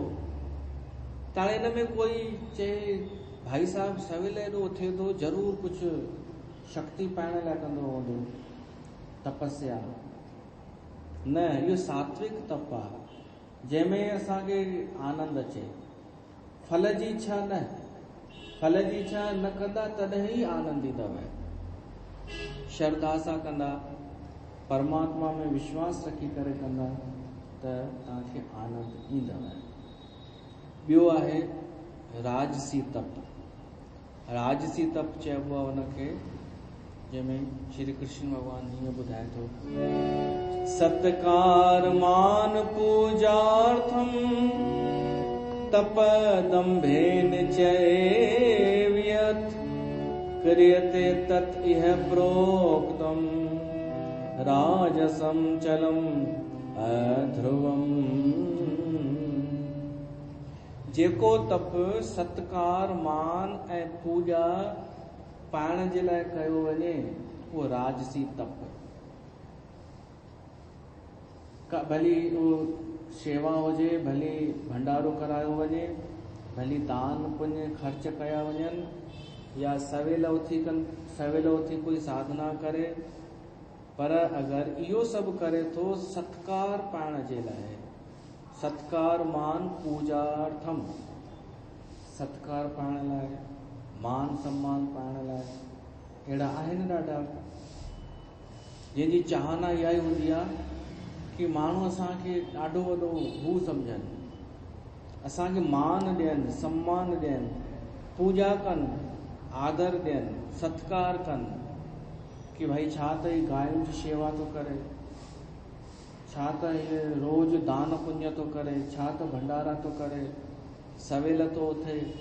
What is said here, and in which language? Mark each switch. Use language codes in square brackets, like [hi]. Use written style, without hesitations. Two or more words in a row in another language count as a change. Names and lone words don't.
[sd] त हिन में कोई चए भाई साहब सवेल एॾो उथे थो, ज़रूरु कुझु शक्ति पाइण लाइ कंदो हूंदो, तपस्या न, इहो सात्विक तप आहे, जंहिंमें असांखे आनंद अचे। फल जी इच्छा न, फल जी इच्छा न कंदा तॾहिं ई आनंद ईंदव। श्रद्धा सां कंदा, परमात्मा में विश्वास रखी करे कंदा, त तव्हांखे आनंद ईंदव। ॿियो आहे राजसी तप। राजसी तप चइबो आहे हुनखे, जंहिंमें श्री कृष्ण भॻवान हीअं ॿुधाए थो, [sa] सत्कार मान पूजार्थम तप दंभेन चैव्यत् क्रियते तत् इह प्रोक्तम राजसम चलम अध्रुवम। [sd] जेको तप सत्कार मान ऐं पूॼा पाइण जे लाइ कयो वञे, उहो राजसी तप। भली उहो शेवा हुजे, भली भंडारो करायो वञे, भली दान पुण्य ख़र्च कया वञनि, या सवेल उथी कोई साधना करे, पर अगर इहो सभु करे थो सत्कार पाइण जे लाइ, [sa] सत्कार मान पूजार्थम, [sd] सत्कार पाइण लाइ, मान सम्मान पाइण लाइ, अहिड़ा आहिनि ॾाढा जंहिंजी चाहना इहा ई हूंदी आहे कि माण्हू असांखे ॾाढो वॾो हू सम्झनि, असांखे मान ॾियनि, सम्मान ॾियनि, पूजा कनि, आदर ॾियनि, सत्कार कनि कि भाई छा त ही गांयुनि जी शेवा थो करे, छा त हीअ रोज़ दान पुण्य थो करे, छा त भंडारा थो करे, सवेल थो उथे,